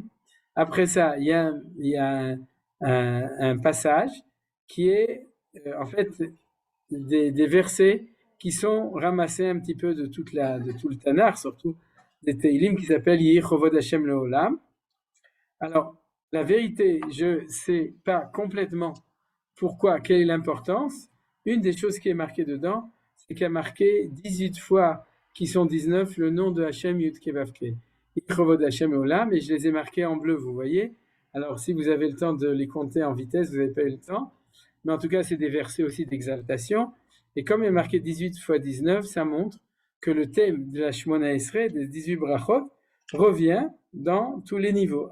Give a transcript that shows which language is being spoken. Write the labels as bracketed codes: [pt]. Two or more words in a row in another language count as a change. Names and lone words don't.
[fr] Après ça, il y a un passage qui est, en fait, des versets qui sont ramassés un petit peu de tout le Tanakh, surtout des Teilim qui s'appellent [he] יהי כבוד השם לעולם. [fr] Alors, la vérité, je ne sais pas complètement pourquoi, quelle est l'importance. Une des choses qui est marquée dedans, c'est qu'il y a marqué 18 fois, qui sont 19, le nom de Hashem [he] יוד קי ואו קי. יהי כבוד השם לעולם, [fr] et je les ai marqués en bleu, vous voyez. Alors, si vous avez le temps de les compter en vitesse, vous n'avez pas eu le temps. Mais en tout cas, c'est des versets aussi d'exaltation. Et comme il est marqué 18 fois 19, ça montre que le thème de la [he] שמונה עשרה, [fr] des 18 brachot, revient dans tous les niveaux.